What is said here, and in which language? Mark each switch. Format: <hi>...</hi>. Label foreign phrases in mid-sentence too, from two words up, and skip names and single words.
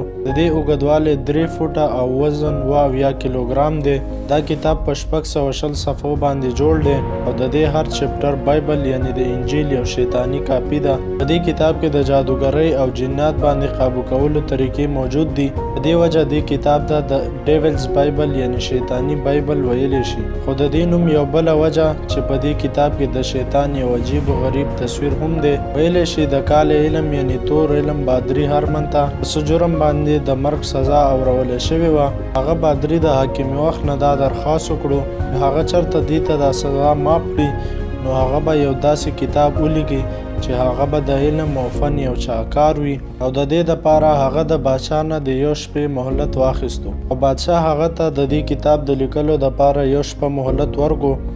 <ps>د دې اوږدوالی 3 فوټه او وزن 72 کیلوګرام دی. دا کتاب په 620 صفحو باندې جوړ دی او د دې هر چپټر بایبل یعنی د انجیل یو شیطانی کاپي ده. په دې کتاب کې د جادوګرۍ او جنات باندې قابو کولو طریقې موجود دي. په دې وجه دې کتاب ته د ډیولز بایبل یعنی شیطانی بایبل ویلی شي. خو د دې نوم یو بله وجه چې په دې کتاب کې د شیطان یو عجیب و غریب تصویر هم دی. ویلی شي د کال علم یعنی تور علم بادری هرمن ته په څه جرم باندې د مرګ سزا اورولی شوې وه. هغه بادري د حاکم وخت نه دا درخواست وکړو هغه چېرته دې ته دا سزا معاف کړي نو هغه به یو داسې کتاب ولیکي چې هغه به د علم او فن یو شاهکار وي او د دې دپاره هغه د بادشاه نه د یو شپې مهلت واخیستو او بادشاه هغه ته د دې کتاب د لیکلو دپاره یو شپه مهلت ورکړو.</ps>